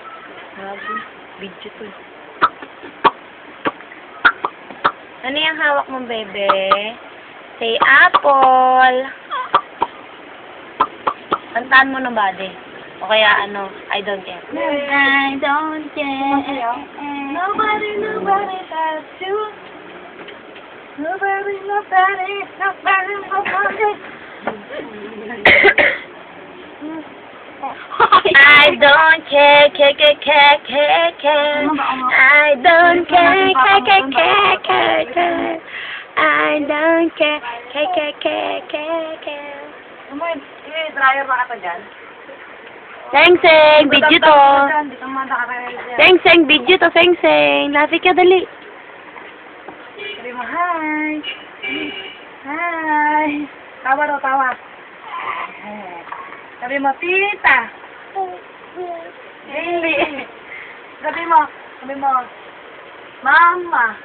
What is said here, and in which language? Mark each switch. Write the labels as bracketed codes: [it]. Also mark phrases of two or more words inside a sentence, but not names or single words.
[tl] Grabe. Video to eh. Ano yung hawak mo, bebe? [en] Say apple. [tl] Kantaan mo na ba, de? O kaya ano, [en] I don't care. I don't care. Nobody has to. Nobody. I don't care. I don't care. I don't care. [tl] Dryer ba ka dyan? Seng, video to. Seng, video to, Seng. Lafi ka, dali. Sabi mo, hi. Hi. Tawa daw, tawa. Sabi mo, tita. Hindi. Sabi mo, mama.